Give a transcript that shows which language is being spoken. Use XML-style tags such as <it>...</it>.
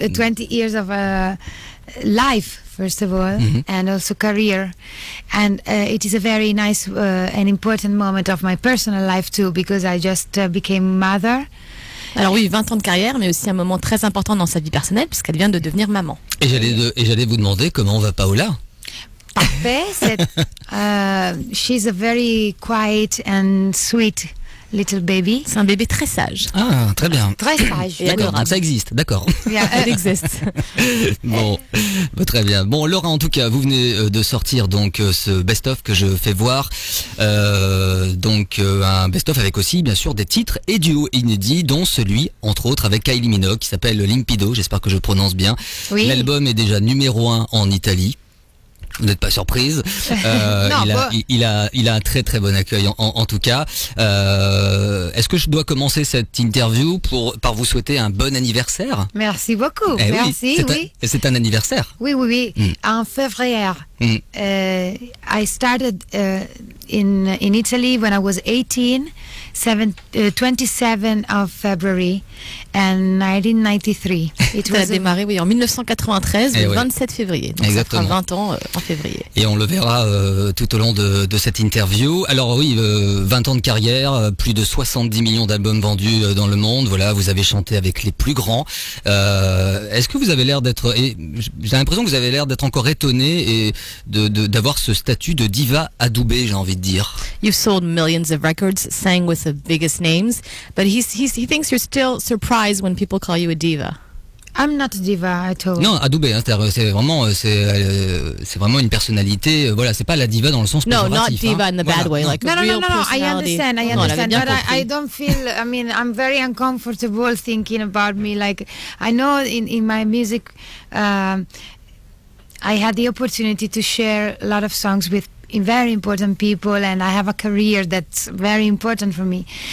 <en>20 years of life, first of all, and also career. And it is a very nice and important moment of my personal life too, because I just became mother.</en> <fr>Alors oui, 20 ans de carrière, mais aussi un moment très important dans sa vie personnelle, puisqu'elle vient de devenir maman. Et j'allais vous demander comment va Paola. Parfait.</fr> <en>She's a very quiet and sweet little baby.</en> <fr>C'est un bébé très sage. Ah, très bien. Très sage. D'accord, donc ça existe, d'accord. Elle existe. Bon, très bien. Bon, Laura, en tout cas, vous venez de sortir donc ce best-of que je fais voir. Donc un best-of avec aussi, bien sûr, des titres et duos inédits, dont celui, entre autres, avec Kylie Minogue, qui s'appelle Limpido. J'espère que je prononce bien. Oui. L'album est déjà numéro 1 en Italie. Vous n'êtes pas surprise. Il a un très très bon accueil en tout cas. Est-ce que je dois commencer cette interview par vous souhaiter un bon anniversaire? Merci beaucoup. Merci. Oui. C'est un anniversaire. Oui. En février.</fr> <en>I started in Italy when I was 18, 27 of February, and 1993.</en> <fr>It a démarré en 1993, le 27 février. Donc exactement. Ça fera 20 ans en février. Et on le verra tout au long de cette interview. Alors oui, 20 ans de carrière, plus de 70 millions d'albums vendus dans le monde. Voilà, vous avez chanté avec les plus grands. Est-ce que vous avez l'air d'être... J'ai l'impression que vous avez l'air d'être encore étonné et d'avoir ce statut de diva adoubée, j'ai envie de dire.</fr> <en>You've sold millions of records, sang with the biggest names, but he thinks you're still surprised when people call you a diva. I'm not a diva at all.</en> <fr>Non, adoubée, hein, c'est vraiment une personnalité. Voilà, c'est pas la diva dans le sens péjoratif.</fr> <en>No, not diva in the bad way, like a real personality. I understand, but I don't feel. I mean, I'm very uncomfortable thinking about me. Like, I know in my music, I had the opportunity to share a lot of songs with very important people, and I have a career that's very important for me.</en>